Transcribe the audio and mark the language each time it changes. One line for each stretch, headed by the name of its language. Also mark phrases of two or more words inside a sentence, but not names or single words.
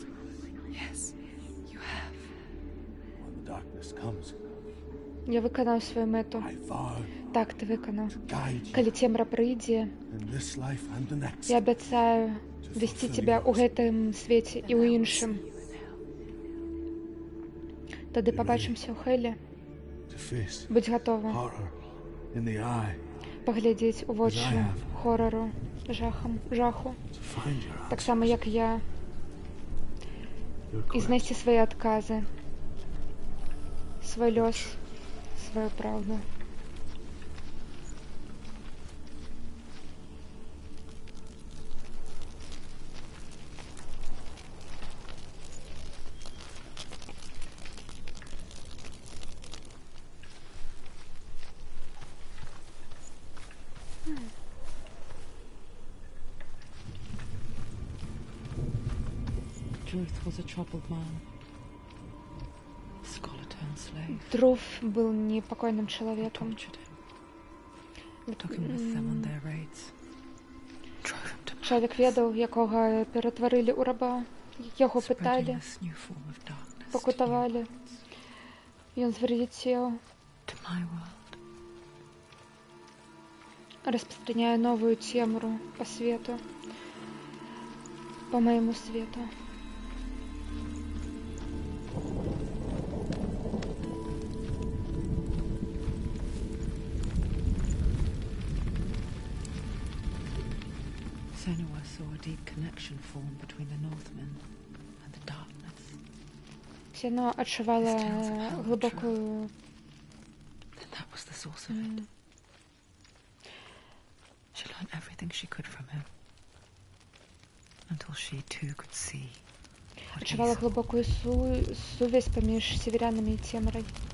Belarusian: Я выканаў сваю мэту. Так, ты выканаў. Калі цемра прыйдзе, я абяцаю весці цябе ў гэтым свеце і ў іншым.
Ukrainian: Тоді побачимося у Хелі. Будь готова поглядіть у очі хорору, жаху. Так само, як я. І знайти свої відкази, свій льос, свою правду.
English: Druth was a troubled man. Scholar turned slave.
Russian: Друф был непокойным человеком.
English: Tortured him. Took him with them on their raids. Drove him to
Belarusian: Чоловік ведаў, якога ператварылі ў раба. Яго
English: spreading
Belarusian: пыталі,
English: this new form of darkness to
Belarusian: пакутавалі.
English: humans,
Belarusian: Ён звар'яцеў,
English: to my world.
Russian: распастраняя новую цемру по свету, по моему свету.
English: Senua saw a deep connection form between the Northmen and the darkness.
Belarusian: Сено адчувала глибокую
English: Then that was the source of it. She learned everything she could from him. Until she too could see what he
Belarusian: адчувала
English: saw.
Belarusian: глибокую сувязь паміж северянамі і цемрай.